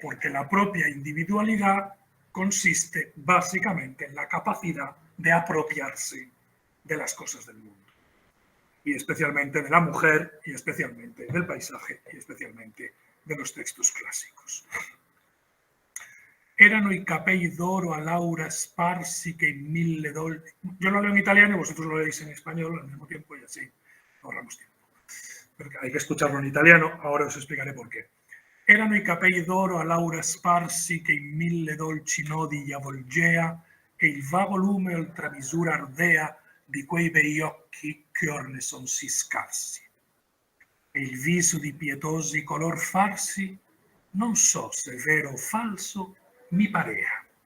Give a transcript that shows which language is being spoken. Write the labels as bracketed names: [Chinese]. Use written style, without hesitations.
[Spanish] Porque la propia individualidad consiste básicamente en la capacidad de apropiarse de las cosas del mundo. Y especialmente de la mujer, y especialmente del paisaje, y especialmente de los textos clásicos. [Italian] Erano i capelli d'oro a Laura sparsi che in mille dolci... [Spanish] Yo lo leo en italiano y vosotros lo leéis en español al mismo tiempo y así ahorramos tiempo. Porque hay que escucharlo en italiano, ahora os explicaré por qué. [Italian] Erano i capelli d'oro a Laura sparsi che in mille dolci nodi gli avvolgea e il vago lume oltre misura ardea di quei bei occhi che or ne son sì scarsi. E il viso di pietosi color farsi, non so se vero o falso, mi parea.